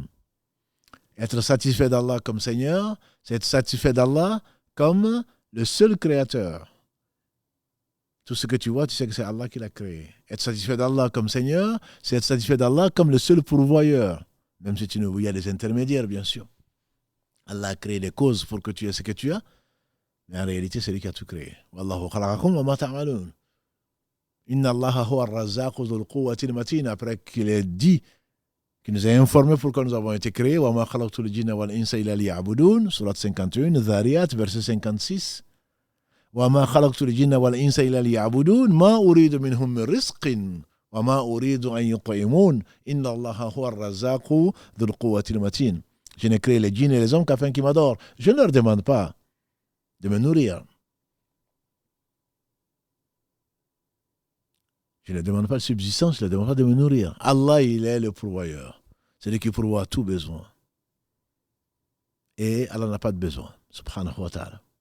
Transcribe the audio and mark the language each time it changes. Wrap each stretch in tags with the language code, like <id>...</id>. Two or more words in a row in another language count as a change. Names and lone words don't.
<fr>Être satisfait d'Allah comme Seigneur, c'est être satisfait d'Allah comme le seul créateur. Tout ce que tu vois, tu sais que c'est Allah qui l'a créé. Être satisfait d'Allah comme Seigneur, c'est être satisfait d'Allah comme le seul pourvoyeur. Même si il y a des intermédiaires, bien sûr. Allah a créé des causes pour que tu aies ce que tu as, mais en réalité, c'est lui qui a tout créé.</fr> <ar>والله خلقكم وما تعملون إن الله هو الرزاق ذو القوة المتين.</ar> <fr>Après qu'il ait dit, qu'il nous a informé pourquoi nous avons été créés,</fr> <ar>وما خلقت الجن والإنس إلا ليعبدون,</ar> <fr>sourate 51, Dhariyat, verset 56.</fr> <ar>وَمَا خَلَقْتُ الْجِنَّ وَالْإِنسَ إِلَّا لِيَعْبُدُونَ مَا أُرِيدُ مِنْهُم مِّن رِّزْقٍ وَمَا أُرِيدُ أَن يُطْعِمُونَ إِنَّ اللَّهَ هُوَ الرَّزَّاقُ ذُو الْقُوَّةِ الْمَتِينُ.</ar> <fr>Je n'ai créé les djinns et les hommes qu'afin qu'ils m'adorent. Je ne leur demande pas de me nourrir. Je ne demande pas de subsistance, je ne demande pas de me nourrir. Allah, il est le pourvoyeur. C'est lui qui pourvoit tout besoin. Et Allah n'a pas de besoin,</fr> <ar>سبحانه وتعالى.</ar>